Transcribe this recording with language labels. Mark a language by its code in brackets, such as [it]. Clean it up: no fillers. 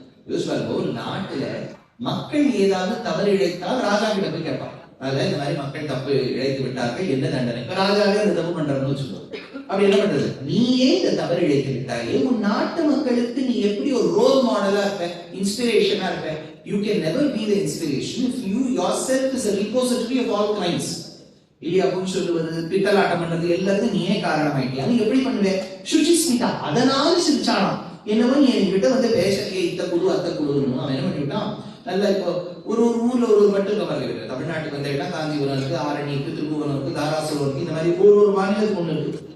[ta] யோசிப்பாரு, ஒரு நாட்டுல மக்கள் ஏதாவது தவறு இழைத்தால் ராஜா கிட்ட போய் கேட்பான், அதாவது இந்த மாதிரி மக்கள் தப்பு இழைத்து விட்டார்கள் என்ன தண்டனை. இப்ப ராஜாவே அந்த தப்பு பண்றன்னு வச்சுக்கோ, அப்படி என்ன பண்றது, நீயே இந்த தவறு இழைத்து விட்டாயே, உன் நாட்டு மக்களுக்கு நீ எப்படி ஒரு ரோல் மாடலா இருப்ப, இன்ஸ்பிரேஷனா இருப்ப. [en] You can never be the inspiration if you yourself is a repository of all crimes. [ta] இல்லையா அப்படின்னு சொல்லுவது, பித்தலாட்டம் பண்றது எல்லாருக்கும் நீயே காரணமாயிட்டியா, நீ எப்படி பண்ணுவேன். சுச்சிஸ்மிதா அதனால சிரிச்சானாம். என்னவோ நீ என்கிட்ட வந்து பேச இத்த குழு அத்த குழுன்னு அவன் என்ன பண்ணிவிட்டான். நல்லா இப்போ ஒரு ஊர்ல ஒரு மட்டும் இருக்கு, தமிழ்நாட்டுக்கு வந்த இடம் காஞ்சிபுரம் இருக்கு, ஆரணி இருக்கு, திருபுவனம் இருக்கு, தாராசுரம் இருக்கு, இந்த மாதிரி ஒரு மாநிலத்துக்கு ஒண்ணு இருக்கு.